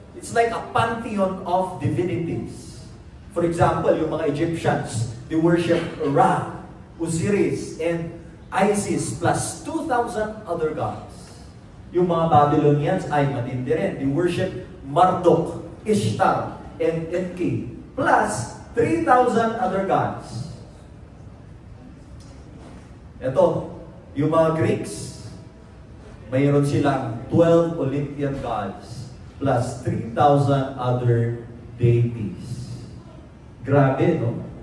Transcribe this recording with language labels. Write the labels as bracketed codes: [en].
[en] It's like a pantheon of divinities. For example, yung mga Egyptians, they worship Ra, Osiris, and Isis, plus 2,000 other gods. [tl] Yung mga Babylonians ay matindi rin. [en] They worship Marduk, Ishtar, and Enki, plus 3,000 other gods. [tl] Ito, yung mga Greeks, mayroon silang 12 Olympian gods, [en] plus 3,000 other deities. [tl] Grabe, no?